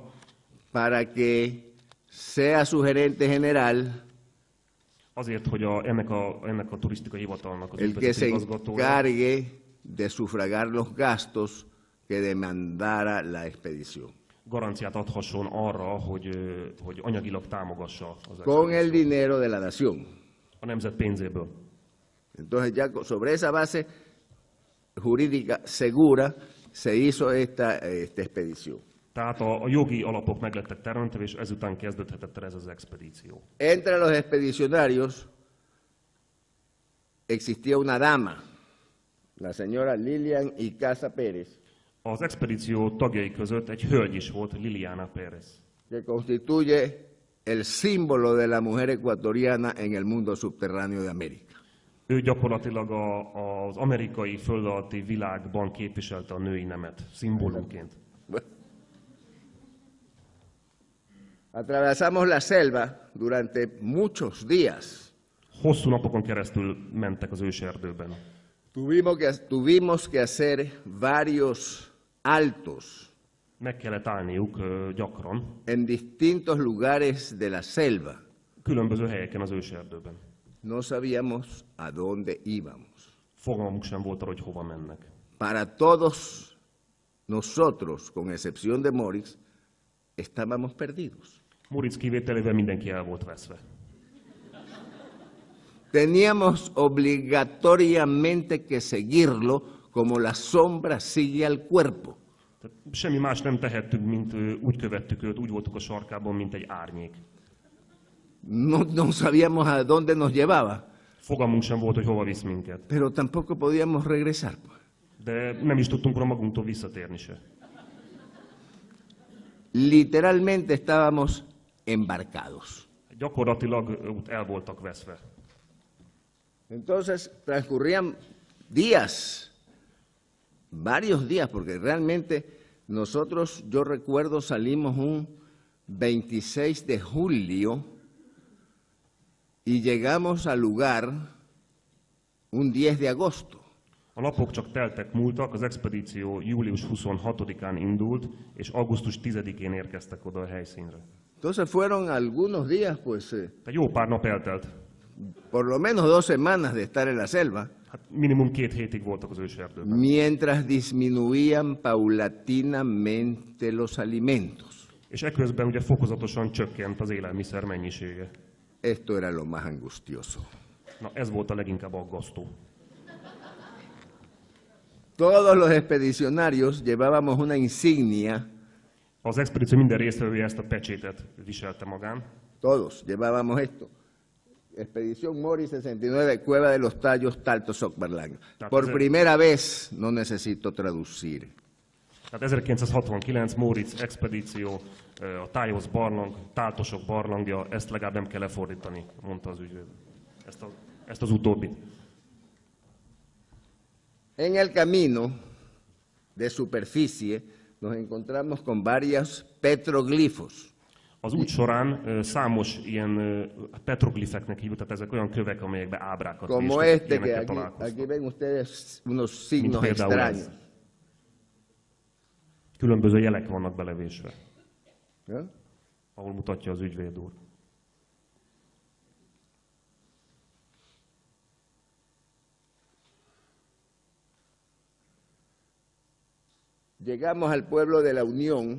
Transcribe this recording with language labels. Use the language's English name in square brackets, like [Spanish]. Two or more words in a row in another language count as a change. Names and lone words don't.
[Spanish] para que sea su gerente general [Hungarian] azért, hogy ennek a turisztikai hivatalnak az [Spanish] el que se [Hungarian] igazgatója [Spanish] encargue de sufragar los gastos que demandara la expedición. [Hungarian] garanciát adhasson arra, hogy anyagilag támogassa az [Spanish] Con el [Hungarian] expedíciót. [Spanish] dinero de la nación. [Hungarian] A nemzet pénzéből. [Spanish] Entonces ya sobre esa base jurídica segura se hizo esta expedición. [Hungarian] Tehát a jogi alapok meglettek teremtve, és ezután kezdődhetett el ez az expedíció. [Spanish] Entre los expedicionarios existía una dama, la señora Lilian Icaza Pérez, [Hungarian] Az expedíció tagjai között egy hölgy is volt, [Spanish] Liliana Pérez, que constituye el símbolo de la mujer ecuatoriana en el mundo subterráneo de América. [Hungarian] Ő gyakorlatilag az amerikai föld alatti világban képviselte a női nemet, szimbólumként. [Spanish] Atravesamos la selva durante muchos días. [Hungarian] Hosszú napokon keresztül mentek az őserdőben. [Spanish] Tuvimos que hacer varios altos [Hungarian] Meg kellett állniuk gyakran, [Spanish] en distintos lugares de la selva. [Hungarian] különböző helyeken az őserdőben. [Spanish] No sabíamos a dónde íbamos. [Hungarian] Fogalmuk sem volt arra, hogy hova mennek. [Spanish] Para todos nosotros, con excepción de Morix, estábamos perdidos. [Hungarian] Móricz kivételével mindenki el volt veszve. [Spanish] Teníamos obligatoriamente que seguirlo como la sombra sigue al cuerpo. [Hungarian] Tehát semmi más nem tehettünk, mint úgy követtük őt, úgy voltunk a sarkában, mint egy árnyék. [Spanish] No sabíamos a dónde nos llevaba, [Hungarian] Fogalmunk sem volt, hogy hova visz minket. [Spanish] pero tampoco podíamos regresar. [Hungarian] De nem is tudtunk róla magunktól visszatérni se. [Spanish] Literalmente estábamos embarcados. [Hungarian] Gyakorlatilag el voltak veszve. [Spanish] Entonces transcurrían días, varios días, porque realmente nosotros, yo recuerdo, salimos un 26 de julio y llegamos al lugar un 10 de agosto. [Hungarian] A napok csak teltek múltak, az expedíció július 26-án indult, és augusztus 10-én érkeztek oda a helyszínre. [Spanish] Entonces fueron algunos días, pues, [Hungarian] Tehát jó pár nap eltelt. [Spanish] por lo menos 2 semanas de estar en la selva. [Hungarian] Hát minimum 2 hétig voltak az őserdőben. [Spanish] mientras disminuían paulatinamente los alimentos. [Hungarian] És eközben ugye fokozatosan csökkent az élelmiszer mennyisége. [Spanish] Esto era lo más angustioso. [Hungarian] Na, ez volt a leginkább aggasztó. [Spanish] Todos los expedicionarios llevábamos una insignia, [Hungarian] Az expedíció minden résztvevője ezt a pecsétet viselte magán. [Spanish] todos llevábamos esto. Expedición Mori 69, Cueva de los Tallos, Talto Sokbarlang. Por primera vez no necesito traducir. [Hungarian] Tehát 1969 Móricz expedíció, a Tájos barlang, Táltosok barlangja, ezt legalább nem kell lefordítani, mondta az ügyvéd. Ezt az utóbbit. [Spanish] En el camino de superficie nos encontramos con varios petroglifos. [Hungarian] Az út során számos ilyen petroglifeknek hívjuk, tehát ezek olyan kövek, amelyekbe ábrákat [Spanish] Como [Hungarian] véstek, [Spanish] este, que [Hungarian] ilyenekkel [Spanish] aquí [Hungarian] találkoztak. [Spanish] ven ustedes unos signos [Hungarian] Mint például ez. [Spanish] extraños. [Hungarian] Különböző jelek vannak belevésve, [Spanish] ¿No? [Hungarian] ahol mutatja az ügyvéd úr. [Spanish] Llegamos al pueblo de La Unión